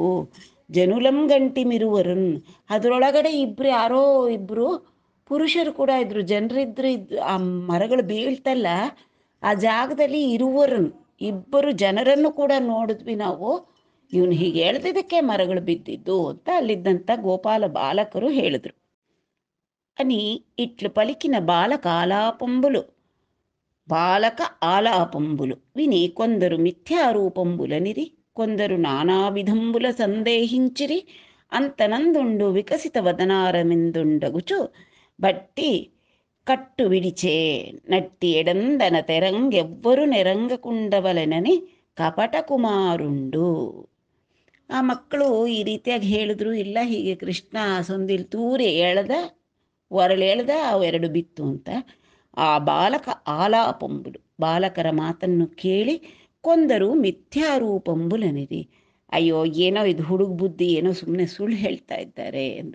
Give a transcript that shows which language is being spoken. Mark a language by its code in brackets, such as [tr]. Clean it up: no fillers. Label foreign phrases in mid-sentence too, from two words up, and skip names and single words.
[te] జనులం గంటిమిరువరన్, [kn] ಅದರೊಳಗಡೆ ಯಾರೋ ಇಬ್ಬರು ಪುರುಷರು ಕೂಡ ಇದ್ರು, ಜನರಿದ್ರು. ಆ ಮರಗಳು ಬೀಳ್ತಲ್ಲ ಆ ಜಾಗದಲ್ಲಿ ಇರುವರನ್, ಇಬ್ಬರು ಜನರನ್ನು ಕೂಡ ನೋಡಿದ್ವಿ ನಾವು. ಇವನು ಹೀಗೆ ಹೇಳ್ತಿದ್ದಕ್ಕೆ ಮರಗಳು ಬಿದ್ದಿದ್ದು ಅಂತ ಅಲ್ಲಿದ್ದಂಥ ಗೋಪಾಲ ಬಾಲಕರು ಹೇಳಿದ್ರು. [te] అని ఇట్లు పలికిన బాలక ఆలాపంబులు, బాలక ఆలాపంబులు విని కొందరు మిథ్యారూపంబులనిరి, కొందరు నానావిధంబుల సందేహించిరి. అంతనందుండు వికసిత వదనారమిందుండగుచు బట్టి కట్టు విడిచే నట్టి ఎడందన తెరంగెవ్వరు నెరంగకుండవలెనని కపట కుమారుండు. [kn] ಆ ಮಕ್ಕಳು ಈ ರೀತಿಯಾಗಿ ಹೇಳಿದ್ರು. ಇಲ್ಲ, ಹೀಗೆ ಕೃಷ್ಣ ಸಂದಿಲ್ ತೂರಿ ಎಳೆದ, ಒರಳೆಳೆದ, ಅವೆರಡು ಬಿತ್ತು ಅಂತ. [te] ఆ బాలక ఆలాపంబులు, [kn] ಬಾಲಕರ ಮಾತನ್ನು ಕೇಳಿ [te] కొందరు మిథ్యారూపంబులనిరి, [kn] ಅಯ್ಯೋ ಏನೋ ಇದು ಹುಡುಗ ಬುದ್ಧಿ, ಏನೋ ಸುಮ್ಮನೆ ಸುಳ್ಳು ಹೇಳ್ತಾ ಇದ್ದಾರೆ ಎಂದರು.